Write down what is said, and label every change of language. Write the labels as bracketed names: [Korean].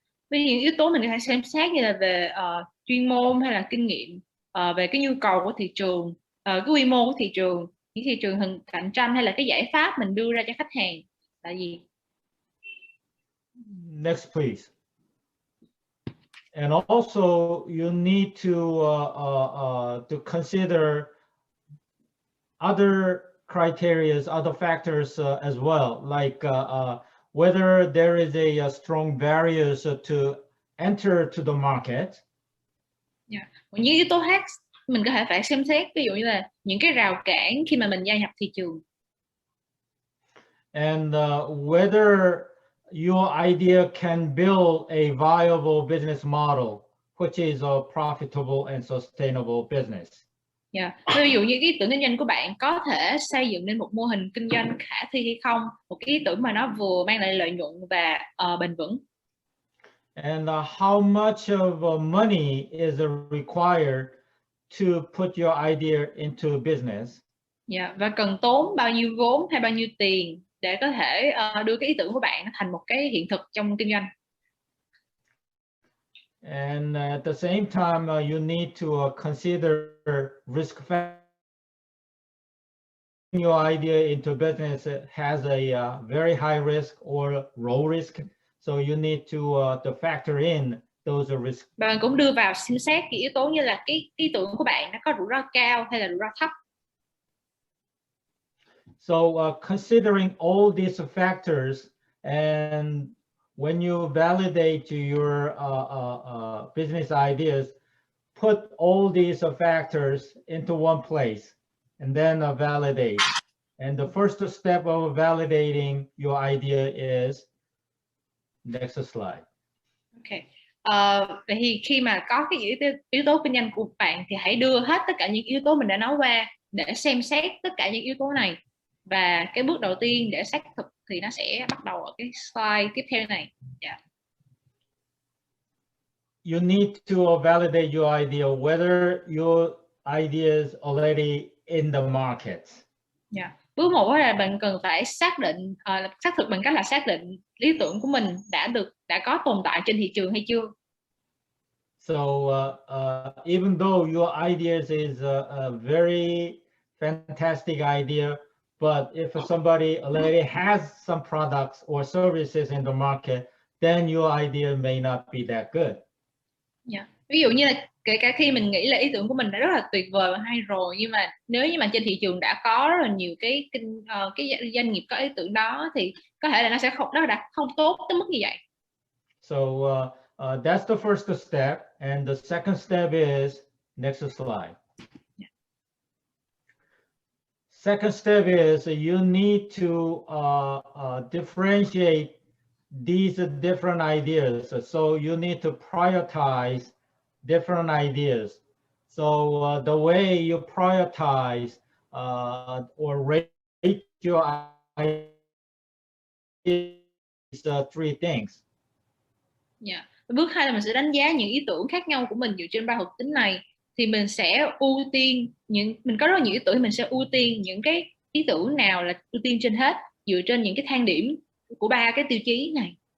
[Vietnamese] Với những yếu tố mình có thể xem xét như là về chuyên môn hay là kinh nghiệm, về cái nhu cầu của thị trường, cái quy mô của thị trường, những thị trường hình cạnh tranh hay là cái giải pháp mình đưa ra cho khách hàng là gì. [English] Next, please. And also, you need to consider other criteria, other factors as well, like whether there is a strong barriers to enter to the market. [Vietnamese] Những yếu tố khác mình có thể phải xem xét, ví dụ như là những cái rào cản khi mà mình gia nhập thị trường. [English] And whether your idea can build a viable business model, which is a profitable and sustainable business. [Vietnamese] Ví dụ như ý tưởng kinh doanh của bạn có thể xây dựng nên một mô hình kinh doanh khả thi hay không, một cái ý tưởng mà nó vừa mang lại lợi nhuận và bền vững. [English] And how much of money is required to put your idea into business. [Vietnamese] Và cần tốn bao nhiêu vốn hay bao nhiêu tiền để có thể đưa cái ý tưởng của bạn thành một cái hiện thực trong kinh doanh. [English] And at the same time, you need to consider risk factor. Your idea into business has a very high risk or low risk, so you need to factor in those risks. [Vietnamese] Bạn cũng đưa vào xem xét cái yếu tố như là cái ý tưởng của bạn nó có rủi ro cao hay là rủi ro thấp. [English] So considering all these factors, and when you validate your business ideas, put all these factors into one place and then validate. And the first step of validating your idea is, next slide. Okay. [Vietnamese] Vậy thì khi mà có cái yếu tố kinh doanh của bạn thì hãy đưa hết tất cả những yếu tố mình đã nói qua để xem xét tất cả những yếu tố này. Và cái bước đầu tiên để xác thực thì nó sẽ bắt đầu ở cái slide tiếp theo này. [English] You need to validate your idea whether your idea is already in the market. [Vietnamese] Bước 1 là bạn cần phải xác thực bằng cách là xác định lý tưởng của mình đã có tồn tại trên thị trường hay chưa. [English] So even though your ideas is a very fantastic idea, but if somebody already has some products or services in the market, then your idea may not be that good. [Vietnamese] Ví dụ như là kể cả khi mình nghĩ là ý tưởng của mình đã rất là tuyệt vời và hay rồi, nhưng mà nếu như mà trên thị trường đã có rất là nhiều cái doanh nghiệp có ý tưởng đó thì có thể là nó đã không tốt tới mức như vậy. [English] So that's the first step, and the second step is, next slide. Second step is you need to differentiate these different ideas. So you need to prioritize different ideas. So the way you prioritize or rate your ideas is three things. [Vietnamese] Bước 2 là mình sẽ đánh giá những ý tưởng khác nhau của mình dựa trên 3 thuộc tính này. Thì mình sẽ ưu tiên mình có rất nhiều ý tưởng thì mình sẽ ưu tiên những cái ý tưởng nào là ưu tiên trên hết dựa trên những cái thang điểm của 3 cái tiêu chí này.